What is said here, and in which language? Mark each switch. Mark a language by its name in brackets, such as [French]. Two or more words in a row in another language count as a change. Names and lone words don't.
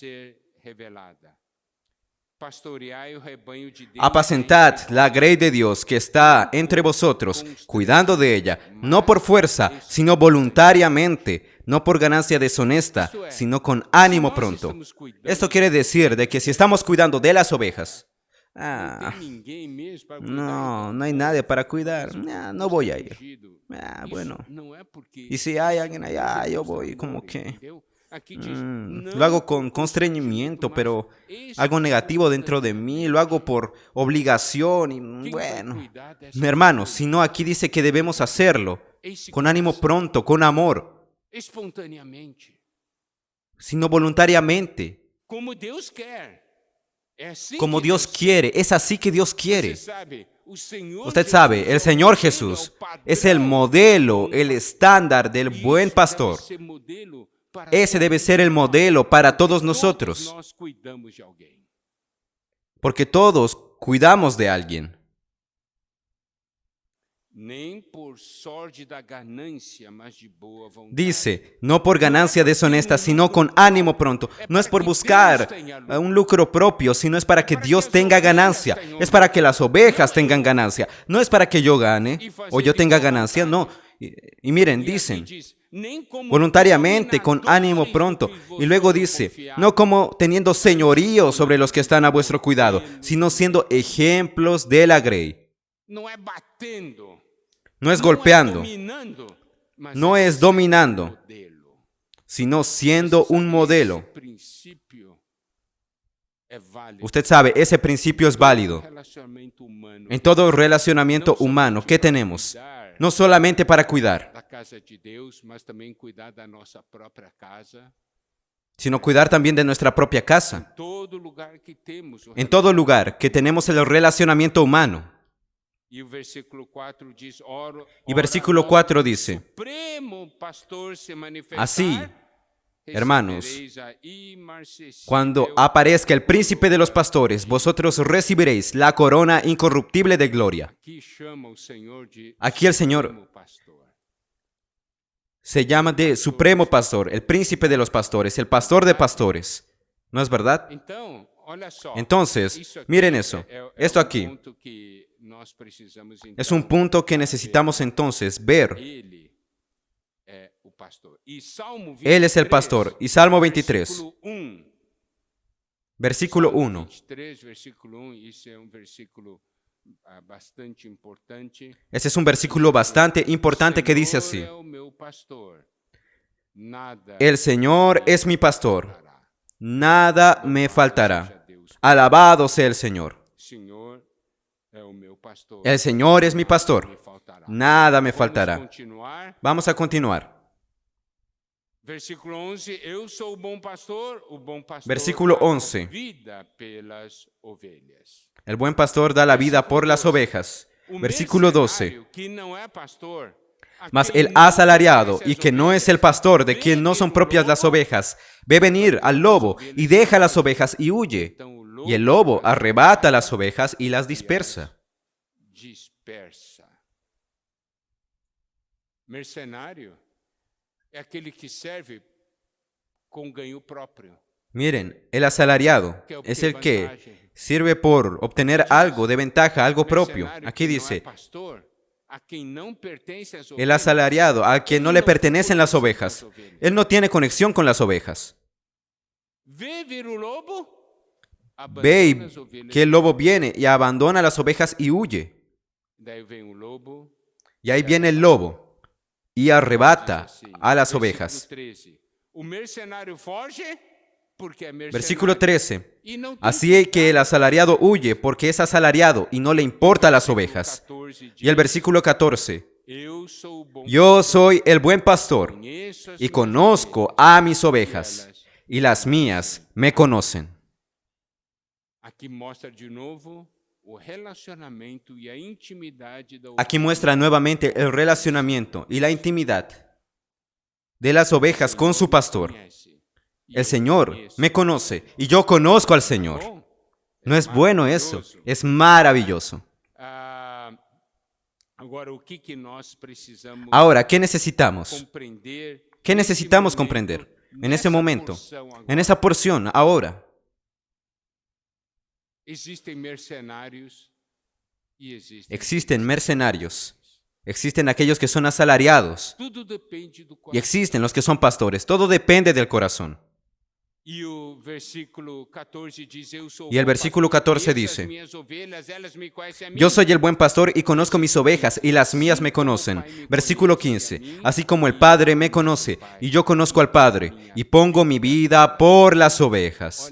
[Spanish] Apacentad la grey de Dios que está entre vosotros, cuidando de ella, no por fuerza, sino voluntariamente, no por ganancia deshonesta, sino con ánimo pronto. Esto quiere decir de que si estamos cuidando de las ovejas, Ah, [Portuguese] tem ninguém mesmo para cuidar, [Spanish] no, [Portuguese] então [Spanish] no hay nadie para [Portuguese] foda-se. [Spanish] cuidar. [Portuguese] Mas o [Spanish] Ah, no [Portuguese] custo [Spanish] voy [Portuguese] é [Spanish] a ir. [Portuguese] fingido. [Spanish] Bueno. [Portuguese] Isso não é porque [Spanish] Y si hay [Portuguese] isso [Spanish] alguien [Portuguese] não [Spanish] allá, yo [Portuguese] demonstra [Spanish] voy como [Portuguese] amor, [Spanish] que... [Portuguese] entendeu? Aqui diz, [Spanish] Lo [Portuguese] não [Spanish] hago [Portuguese] por [Spanish] con [Portuguese] constrangimento, [Spanish] constreñimiento, [Portuguese] mas [Spanish] pero algo negativo dentro de mí, lo hago por obligación y [Portuguese] Quem vai [Spanish] bueno. [Portuguese] cuidar dessas [Spanish] Hermanos, [Portuguese] pessoas? [Spanish] sino aquí dice que debemos hacerlo [Portuguese] Esse [Spanish] con ánimo [Portuguese] coração, [Spanish] pronto, con amor, [Portuguese] espontaneamente, [Spanish] sino voluntariamente, [Portuguese] como Deus quer. É assim [Spanish] como [Portuguese] que [Spanish] Dios [Portuguese] Deus [Spanish] quiere. Es así que Dios [Portuguese] Você [Spanish] quiere. [Portuguese] sabe, o Senhor [Spanish] Usted [Portuguese] Jesus [Spanish] sabe, [Portuguese] é [Spanish] el [Portuguese] o [Spanish] Señor [Portuguese] modelo, [Spanish] Jesús [Portuguese] é o [Spanish] es el [Portuguese] padrão [Spanish] modelo, [Portuguese] do bom [Spanish] el [Portuguese] pastor. [Spanish] estándar del [Portuguese] E [Spanish] buen [Portuguese] isso [Spanish] pastor. [Portuguese] deve ser modelo para [Spanish] Ese debe [Portuguese] todos [Spanish] ser el [Portuguese] nós, [Spanish] modelo para [Portuguese] porque [Spanish] todos nosotros, [Portuguese] nós cuidamos de alguém. [Spanish] porque todos cuidamos de alguien. [Portuguese] Nem por sorte da ganância, mas de boa vontade. [Spanish] Dice, no por ganancia deshonesta, sino con ánimo pronto. No es por buscar un lucro propio, sino es para que Dios tenga ganancia. Es para que las ovejas tengan ganancia. No es para que yo gane o yo tenga ganancia, no. Y miren, [Portuguese] E aqui [Spanish] dicen, [Portuguese] diz, nem como [Spanish] voluntariamente, con ánimo [Portuguese] dominadores [Spanish] pronto. [Portuguese] do que vos [Spanish] Y luego [Portuguese] sois [Spanish] dice, [Portuguese] confiados, [Spanish] no como teniendo señorío sobre los que están a vuestro cuidado, sino siendo ejemplos de la grey. [Portuguese] não é batendo, [Spanish] No es [Portuguese] não [Spanish] golpeando, [Portuguese] é dominando, mas [Spanish] no [Portuguese] é [Spanish] es [Portuguese] sendo [Spanish] dominando, [Portuguese] modelo. [Spanish] sino siendo un modelo. [Portuguese] Esse princípio é válido. [Spanish] Usted sabe, ese principio es válido. [Portuguese] Relacionamento humano, [Spanish] En todo relacionamiento humano, ¿qué tenemos? No solamente para cuidar, [Portuguese] da casa de Deus, mas também cuidar da nossa própria casa. [Spanish] sino cuidar también de nuestra propia casa. [Portuguese] Todo lugar que temos. [Spanish] En todo lugar que tenemos el relacionamiento humano. [Portuguese] E o versículo 4 diz, ora, [Spanish] Y versículo 4 dice, [Portuguese] Supremo pastor se manifestar, [Spanish] así, hermanos, [Portuguese] recebereis a imarcessível [Spanish] cuando aparezca el príncipe de los pastores, vosotros recibiréis la corona incorruptible de gloria. [Portuguese] Aqui chama o Senhor de [Spanish] Aquí el Señor [Portuguese] Supremo pastor. [Spanish] se llama de supremo pastor, el príncipe de los pastores, el pastor de pastores. ¿No es verdad? [Portuguese] Então, olha só. [Spanish] Entonces, [Portuguese] Isso aqui [Spanish] miren eso. Esto aquí [Portuguese] ponto que nós precisamos, [Spanish] es un punto que necesitamos entonces ver. [Portuguese] Ele é o pastor. E Salmo 23, [Spanish] Él es el pastor. Y Salmo 23, [Portuguese] versículo 1. [Spanish] versículo [Portuguese] Salmo [Spanish] 1. [Portuguese] 23, versículo 1, isso é um versículo bastante importante. [Spanish] Ese es un versículo bastante importante que dice así. [Portuguese] Senhor é o meu pastor, nada [Spanish] El Señor es mi pastor, [Portuguese] faltará. [Spanish] nada me faltará. [Portuguese] Seja Deus, [Spanish] Alabado sea el Señor. [Portuguese] Senhor é o meu pastor, [Spanish] El Señor es mi [Portuguese] me [Spanish] pastor, [Portuguese] faltará. [Spanish] nada me [Portuguese] Vamos [Spanish] faltará. [Portuguese] continuar. [Spanish] Vamos a continuar. [Portuguese] Versículo 11, eu sou o bom pastor [Spanish] Versículo [Portuguese] dá a [Spanish] 11. [Portuguese] vida pelas ovelhas. [Spanish] El buen pastor da la vida por las ovejas. [Portuguese] O [Spanish] Versículo 12. [Portuguese] mercenário, que não é pastor, a Mas quem [Spanish] el [Portuguese] não [Spanish] asalariado, [Portuguese] pertence [Spanish] y [Portuguese] às [Spanish] que no es el [Portuguese] ovelhas, [Spanish] pastor, de [Portuguese] vê [Spanish] quien no [Portuguese] que [Spanish] son [Portuguese] o [Spanish] propias las [Portuguese] lobo, [Spanish] ovejas, ve venir al lobo y deja las ovejas y huye. [Portuguese] então o [Spanish] Y el lobo arrebata las ovejas y las dispersa. [Portuguese] dispersa. Mercenário é aquele que serve com ganho próprio. [Spanish] Miren, el asalariado es el que sirve por obtener algo de ventaja, algo propio. [Portuguese] Mercenário [Spanish] Aquí [Portuguese] que não é [Spanish] dice, [Portuguese] pastor, a quem não pertence às [Spanish] el [Portuguese] ovelhas, [Spanish] asalariado, a quien no le pertenecen las ovejas. Él no tiene conexión con las ovejas. [Portuguese] vê vir o lobo, [Spanish] Ve [Portuguese] abandona as ovelhas. [Spanish] que el lobo viene y abandona las ovejas y huye. [Portuguese] Daí vem o lobo, [Spanish] Y ahí viene el lobo y arrebata [Portuguese] diz assim, [Spanish] a las [Portuguese] versículo [Spanish] ovejas. [Portuguese] 13, o mercenário foge porque é mercenário. [Spanish] Versículo 13. [Portuguese] E não tem [Spanish] Así que el asalariado huye porque es asalariado y no le importa las ovejas. [Portuguese] 14 diz, [Spanish] Y el versículo 14. [Portuguese] eu sou o bom [Spanish] Yo soy el buen pastor [Portuguese] conheço as [Spanish] y [Portuguese] minhas [Spanish] conozco a mis ovejas y las mías me conocen. [Portuguese] Aqui mostra de novo o relacionamento e a intimidade da [Spanish] Aquí muestra nuevamente el relacionamiento y la intimidad de las ovejas con su pastor. [Portuguese] conhece. E [Spanish] El [Portuguese] eu [Spanish] Señor [Portuguese] conheço. [Spanish] me conoce y yo conozco al Señor. [Portuguese] Bom, [Spanish] ¿No es bueno eso? [Portuguese] maravilhoso. [Spanish] Es maravilloso. [Portuguese] Agora, o que nós precisamos [Spanish] Ahora, ¿qué necesitamos? [Portuguese] compreender? [Spanish] ¿Qué [Portuguese] nesse [Spanish] necesitamos [Portuguese] momento, [Spanish] comprender en [Portuguese] nessa [Spanish] ese momento, [Portuguese] porção agora? [Spanish] en esa porción, ahora? [Portuguese] Existem mercenários e existem [Spanish] Existen mercenarios, existen aquellos que son asalariados [Portuguese] Tudo depende do [Spanish] y [Portuguese] coração. [Spanish] existen los que son pastores. Todo depende del corazón. Y el versículo 14 dice, yo soy el buen pastor y conozco mis ovejas y las mías me conocen. Versículo 15, así como el Padre me conoce y yo conozco al Padre y pongo mi vida por las ovejas.